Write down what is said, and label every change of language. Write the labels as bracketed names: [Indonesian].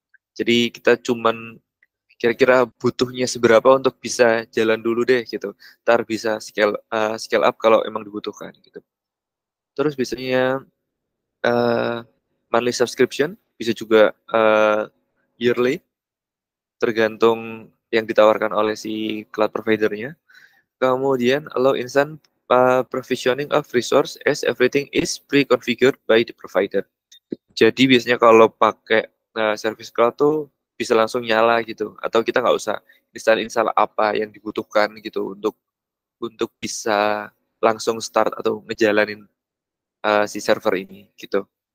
[Indonesian] Jadi kita cuman kira-kira butuhnya seberapa untuk bisa jalan dulu deh gitu. Ntar bisa scale up kalau emang dibutuhkan gitu. Terus biasanya monthly subscription, bisa juga yearly, tergantung yang ditawarkan oleh si cloud providernya. Kemudian [English] allow instant provisioning of resource as everything is pre-configured by the provider. [Indonesian] Jadi biasanya kalau pakai service cloud tuh bisa langsung nyala gitu, atau kita nggak usah install apa yang dibutuhkan gitu untuk bisa langsung start atau ngejalanin si server ini gitu.